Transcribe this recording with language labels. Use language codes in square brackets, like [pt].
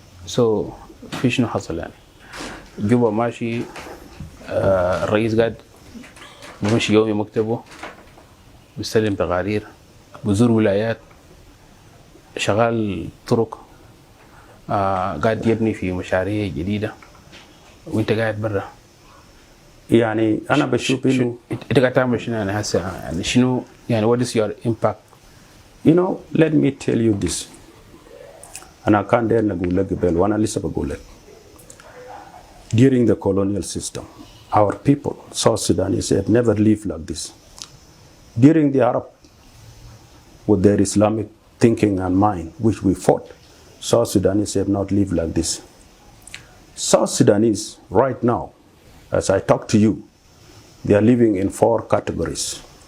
[ar] So في شنو حصل يعني؟ جوا ماشي الرئيس قاعد بمشي يومي مكتبه بيستلم تقارير بزور ولايات شغال طرق قاعد يبني في مشاريع جديدة وانت قاعد برا. يعني أنا بشوف إنه انت قاعد تعمل شنو يعني هسه يعني شنو يعني [en] what is your impact? You know, let me tell you this. [ar] أنا كان داير نقول لك قبل وأنا لسه بقول لك. [en] During the colonial system, our people, South Sudanese, have never lived like this. During the Arab, with their Islamic thinking and mind, which we fought, South Sudanese have not lived like this. South Sudanese, right now, as I talk to you, they are living in 4 categories.